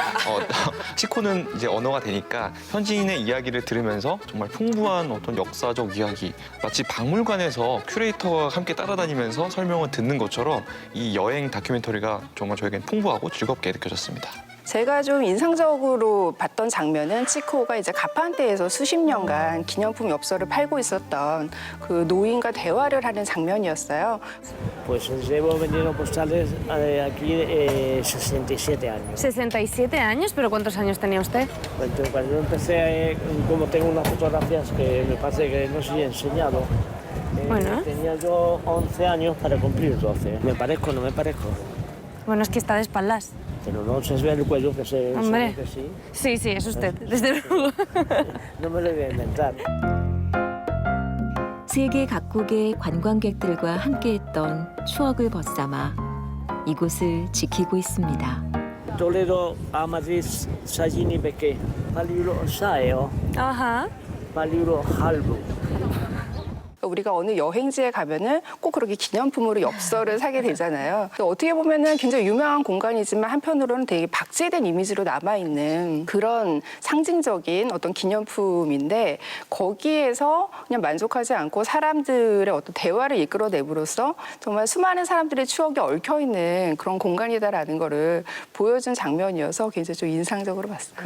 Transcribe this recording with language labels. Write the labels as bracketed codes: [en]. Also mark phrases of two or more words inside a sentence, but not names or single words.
[ko] 치코는 이제 언어가 되니까 현지인의 이야기를 들으면서 정말 풍부한 어떤 역사적 이야기, 마치 박물관에서 큐레이터와 함께 따라다니면서 설명을 듣는 것처럼 이 여행 다큐멘터리가 정말 저에겐 풍부하고 즐겁게 느껴졌습니다. 제가 좀 인상적으로 봤던 장면은 치코가 이제 가판대에서 수십 년간 기념품 엽서를 팔고 있었던 그 노인과 대화를 하는 장면이었어요. [es] Pues llevo vendiendo postales aquí 67 años. 67 años, pero ¿cuántos años tenía usted? Cuando yo empecé, como tengo unas fotografías que me parece que no se he enseñado, Bueno. tenía yo 11 años para cumplir 12. ¿Me parezco o no me parezco? Bueno, es que está de espaldas. Pero no se ve el cuello que se Hombre. que sí. Sí, sí, es usted, desde luego. No me lo voy a inventar. [ko] 세계 각국의 관광객들과 함께했던 추억을 벗삼아 이곳을 지키고 있습니다. Toledo a Madrid 사진이 100개. 팔리로 싸요. 아하. 팔리로 할부. 우리가 어느 여행지에 가면은 꼭 그렇게 기념품으로 엽서를 사게 되잖아요. 어떻게 보면은 굉장히 유명한 공간이지만 한편으로는 되게 박제된 이미지로 남아있는 그런 상징적인 어떤 기념품인데 거기에서 그냥 만족하지 않고 사람들의 어떤 대화를 이끌어내므로써 정말 수많은 사람들의 추억이 얽혀있는 그런 공간이다라는 거를 보여준 장면이어서 굉장히 좀 인상적으로 봤어요.